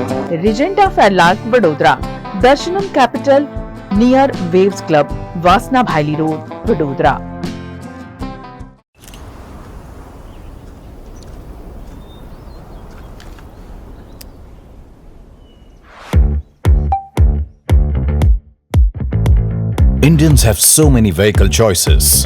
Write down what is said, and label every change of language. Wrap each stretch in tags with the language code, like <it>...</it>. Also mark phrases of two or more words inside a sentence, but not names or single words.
<en>Regenta Fairlark, Vadodara. Darshanam Capital near Waves Club, Vasna Bhaili Road, Vadodara. Indians have so many vehicle choices.</en>